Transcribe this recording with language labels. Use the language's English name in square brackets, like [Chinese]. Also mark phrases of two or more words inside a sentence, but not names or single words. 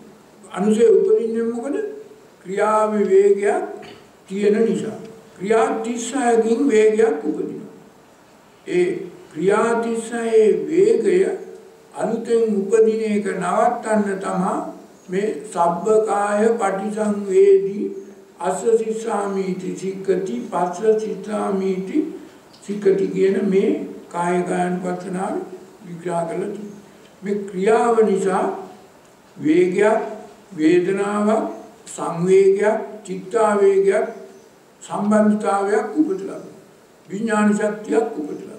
[Sinhala] අනුසය උපදින්නේ මොකද? ක්‍රියාවේ වේගයක් තියෙන නිසා. ක්‍රියා 36කින් වේගයක් උපදිනවා. ඒ ක්‍රියාතිශයේ වේගය අලුතෙන් උපදින එක නවත්තන්න තමයි මේ [Pali] සබ්බකාය පටිසංවේදී අස්ස සිස්සාමීති සික්කති පස්ස සිස්සාමීති සික්කති [Sinhala] කියන මේ කායකායනුපස්සනාව විග්‍රහ කළා තියෙනවා. මේ ක්‍රියාව නිසා වේගයක්, වේදනාවක්, සංවේගයක්, චිත්තාවේගයක්, සම්බන්ධතාවයක් උපදලා. විඥාන ශක්තියක් උපදලා.